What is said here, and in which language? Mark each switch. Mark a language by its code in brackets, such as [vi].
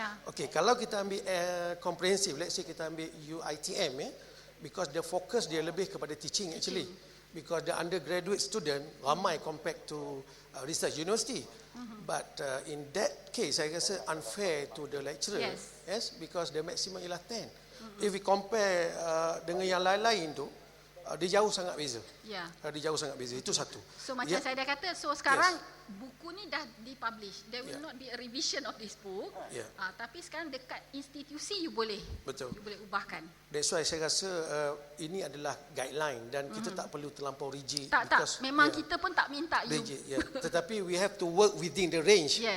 [en] Okay, [ms] kalau kita ambil [en] comprehensive, let's say kita ambil UTHM, because the focus [ms] dia lebih kepada [en] teaching actually. Because the undergraduate student [ms] ramai [en] compared to research university. But in that case, [ms] saya rasa [en] unfair to the lecturer. Yes, because the maximum ialah 10. If we compare [ms] dengan yang lain-lain tu, dia jauh sangat beza. Dia jauh sangat beza. Itu satu. So macam saya dah kata, so sekarang buku ni dah dipublish. [en] There will not be a revision of this book. [ms] Tapi sekarang dekat institusi [en] you [ms] boleh. Betul. [en] You [ms] boleh ubahkan. [en] That's why [ms] saya rasa ini adalah guideline dan kita tak perlu terlampau rigid. Tak. Memang kita pun tak minta you. [en] Rigid, [ms] Tetapi [en] we have to work within the range.